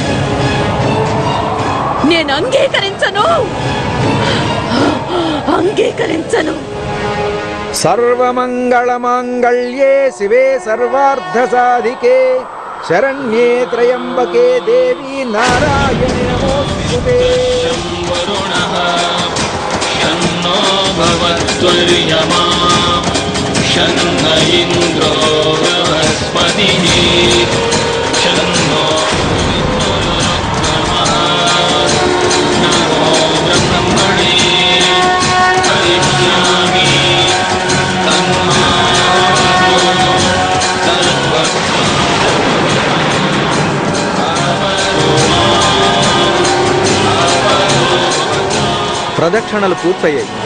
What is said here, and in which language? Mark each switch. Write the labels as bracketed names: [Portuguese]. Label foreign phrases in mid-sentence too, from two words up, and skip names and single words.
[Telugu] అంగీకరించను. [Sanskrit] सर्वमङ्गलमाङ्गल्ये शिवे सर्वार्थ साधिके शरण्ये त्र्यम्बके देवि नारायणि नमोस्तुते. शन्नो भवत्वर्यमा शन्न इन्द्रो बृहस्पतिः शन्नो नमो ब्रह्मणे करिष्यामि [Telugu] ప్రదక్షిణలు పూర్తయ్యాయి.